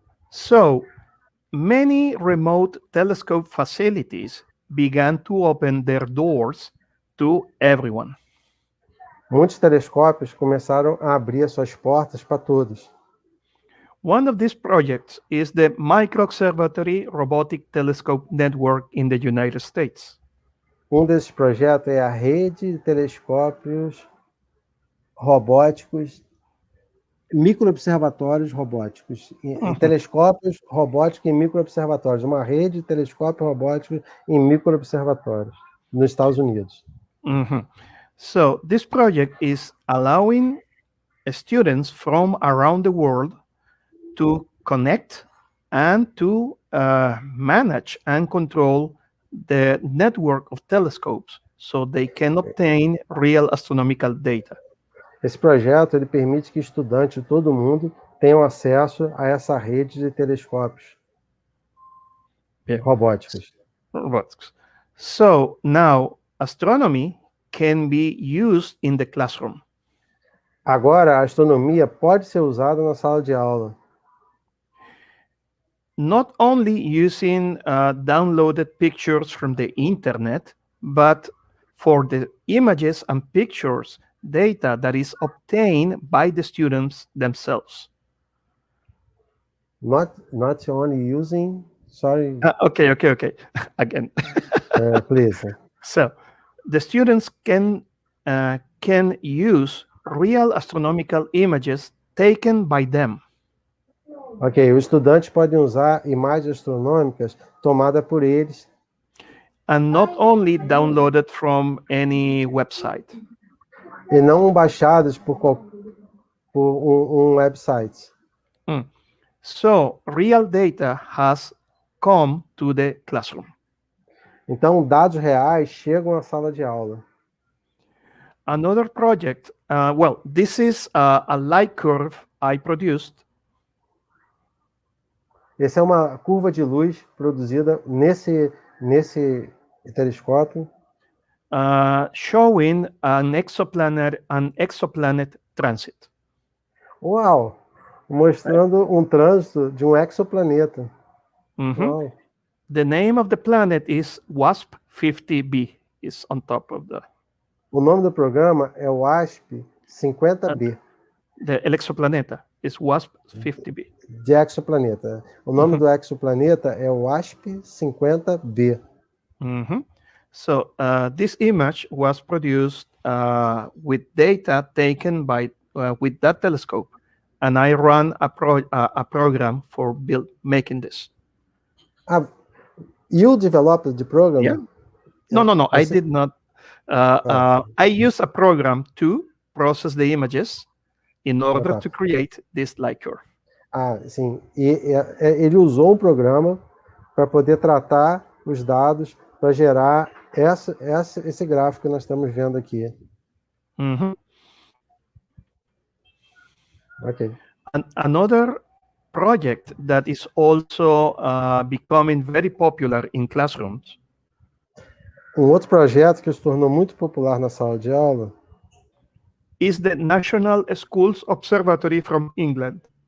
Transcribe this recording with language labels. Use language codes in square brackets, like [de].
[en] So, many remote telescope facilities began to open their doors to everyone. [pt] Muitos telescópios começaram a abrir suas portas para todos. [en] One of these projects is the Micro-Observatory Robotic Telescope Network in the United States. [pt] Desses projetos é a rede de telescópios robóticos, microobservatórios robóticos, telescópios robóticos e microobservatórios, uma rede de telescópios robóticos e microobservatórios nos Estados Unidos. [en] So this project is allowing students from around the world to connect and to manage and control the network of telescopes so they can obtain real astronomical data. [pt] Esse projeto ele permite que estudantes de todo mundo tenham acesso a essa rede de telescópios robóticos. [en] So now astronomy can be used in the classroom. [pt] Agora a astronomia pode ser usada na sala de aula. [en] Not only using downloaded pictures from the internet, but for the images and pictures data that is obtained by the students themselves. Not only using, sorry. Okay. Again. Please. So, the students can use real astronomical images taken by them. [pt] Ok, os estudantes podem usar imagens astronômicas tomadas por eles. [en] And not only downloaded from any website. [pt] E não baixadas por um website. [en] So real data has come to the classroom. [pt] Então, dados reais chegam à sala de aula. [en] Another project, well, this is a light curve I produced. [pt] Essa é uma curva de luz produzida nesse telescópio, [en] showing an exoplanet transit. [pt] Uau! Mostrando um trânsito de um exoplaneta. Uau. [en] The name of the planet is WASP-50b. Is on top of the. [pt] O nome do programa é o WASP-50b. [en] The exoplaneta is WASP-50b. [pt] De exoplaneta. O nome do exoplaneta é o WASP-50b. [en] So this image was produced with data taken by with that telescope, and I ran a program for making this. You developed the program? Yeah. No. I did not. I used a program to process the images in order to create this light curve. [pt] Sim. Ele usou um programa para poder tratar os dados para gerar esse gráfico que nós estamos vendo aqui. Ok. [en] Another project that is also becoming very popular in classrooms. [pt] Outro projeto que se tornou muito popular na sala de aula [en] is the National Schools Observatory from England.